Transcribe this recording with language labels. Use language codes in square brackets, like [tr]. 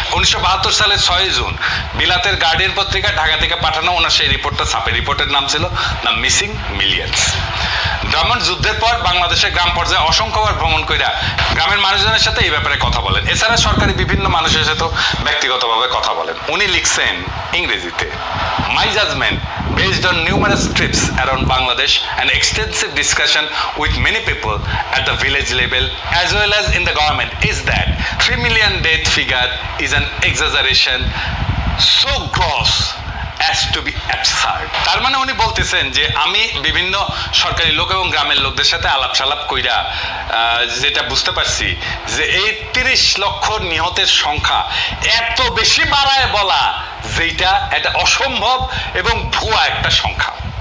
[bn] 1972 সালের 6 June বিলাতের guardian পত্রিকা ঢাকা থেকে পাঠানো ওনার সেই রিপোর্টটা ছাপে। রিপোর্টের নাম ছিল দ্য মিসিং মিলিয়ন্স। ড্রামন্ড যুদ্ধের পর বাংলাদেশের গ্রাম পর্যায়ে অসংখ্যবার ভ্রমণ কইরা গ্রামের মানুষজনের সাথে এই ব্যাপারে কথা বলেন। এছাড়া সরকারি বিভিন্ন মানুষের সাথে ব্যক্তিগতভাবে কথা বলেন। উনি লিখছেন ইংরেজিতে, [en] My judgement based on numerous trips around Bangladesh and extensive discussion with many people at the village level as well as in the government is that 3 million death figure is an exaggeration so gross as to be absurd. [bn] তার মানে উনি বলতেছেন যে আমি বিভিন্ন সরকারি লোক এবং গ্রামের লোকদের সাথে আলাপ সালাপ কইরা যেটা বুঝতে পারছি যে এই 30 লক্ষ নিহতের সংখ্যা এত বেশি বাড়ায় বলা যেটা এটা অসম্ভব এবং ভুয়া একটা সংখ্যা।